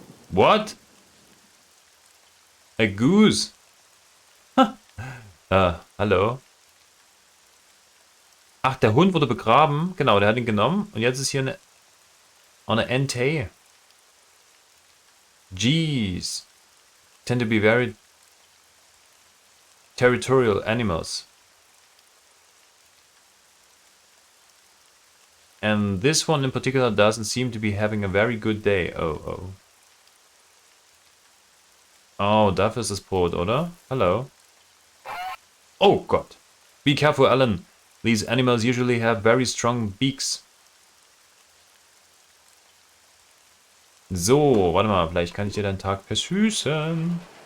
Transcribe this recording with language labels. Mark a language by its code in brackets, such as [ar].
[en] What? A goose? Hallo? [de] Ach, der Hund wurde begraben. Genau, der hat ihn genommen. Und jetzt ist hier eine Ente. [en] Jeez. Tend to be very territorial animals. And this one in particular doesn't seem to be having a very good day. Oh. [de] Oh, dafür ist das Brot, oder? Hallo? Oh Gott. [en] Be careful, Alan. These animals usually have very strong beaks. [de] So, warte mal, vielleicht kann ich dir deinen Tag versüßen.